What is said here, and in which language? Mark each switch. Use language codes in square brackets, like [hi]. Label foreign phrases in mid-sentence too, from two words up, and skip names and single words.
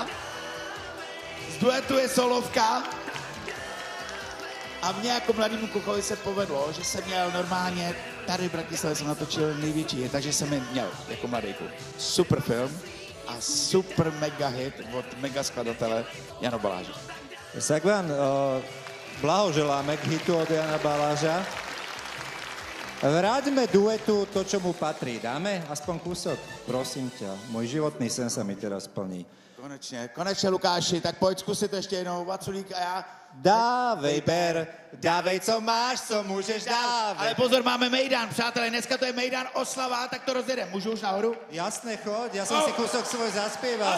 [cs] Z duetu je solovka a mně jako mladému kukovi se povedlo, že jsem měl normálně, tady v Bratislavě jsem natočil největší, takže jsem je měl jako mladý kluk. Super film a super mega hit od mega skladatele Jana Baláža. [sk] Sagvan, blahoželáme k hitu od Jana Baláža. Vráťme duetu to, čo mu patrí. Dáme aspoň kúsok? Prosím ťa, môj životný sen sa mi teraz plní. [cs] Konečně Lukáši, tak pojď zkusit ještě jednou, Vaculík a já. Dávej ber, dávej, co máš, co můžeš, dávej. Ale pozor, máme mejdan, přátelé, dneska to je mejdan oslava, tak to rozjedem. Můžu už nahoru? [sk] Jasné, choď, [cs] já jsem [sk] si kúsok svoj zaspieval.